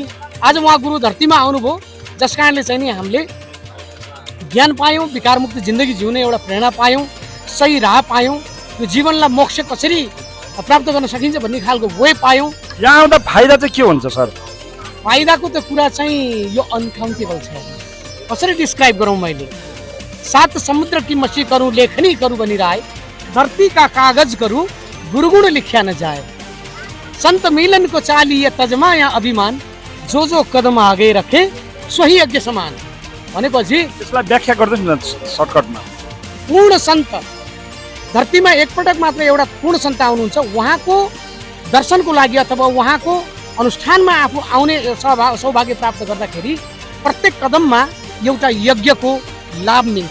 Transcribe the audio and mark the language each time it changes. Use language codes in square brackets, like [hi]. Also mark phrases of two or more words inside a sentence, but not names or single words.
[ne] आज उहाँ गुरु धरतीमा आउनुभयो, जस कारणले चाहिँ नि हामीले ज्ञान पायौँ, विकारमुक्त जिन्दगी जिउने एउटा प्रेरणा पायौँ, सही राह पायौँ, यो जीवनलाई मोक्ष कसरी प्राप्त गर्न सकिन्छ भन्ने खालको वे पायौँ। यहाँ आउँदा फाइदा चाहिँ के हुन्छ सर? फाइदाको त कुरा चाहिँ यो अनकाउन्टेबल छ, कसरी डिस्क्राइब गरौँ मैले। [hi] 7 समुद्र की मछली करूँ लेखनी करूँ बनी राय, धरती का कागज करूँ गुरुगुण लिख्या न जाए, संत मिलन को चालिए तजमा या अभिमान, जो कदम आगे रखे सोही यज्ञ समान। [ne] भनेपछि त्यसलाई व्याख्या गर्नुहोस् न सर्टकटमा। पूर्ण सन्त, धरतीमा एकपटक मात्र एउटा पूर्ण सन्त आउनुहुन्छ। उहाँको दर्शनको लागि अथवा उहाँको अनुष्ठानमा आफू आउने सौभाग्य प्राप्त गर्दाखेरि प्रत्येक कदममा एउटा यज्ञको लाभ मिल्छ।